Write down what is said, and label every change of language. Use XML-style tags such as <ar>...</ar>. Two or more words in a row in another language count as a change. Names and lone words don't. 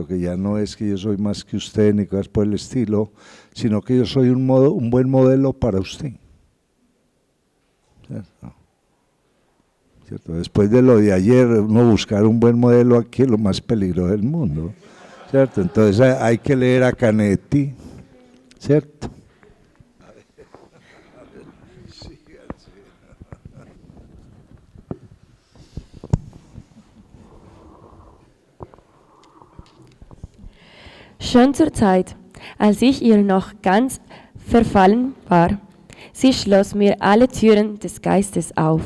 <es>Que ya no es que yo soy más que usted ni cosas por el estilo, sino que yo soy un buen modelo para usted. ¿Cierto? Después de lo de ayer, uno buscar un buen modelo aquí es lo más peligroso del mundo, ¿cierto? Entonces hay que leer a Canetti, ¿cierto?</es> <de>Schon zur Zeit, als ich ihr noch ganz verfallen war, sie schloss mir alle Türen des Geistes auf.</de>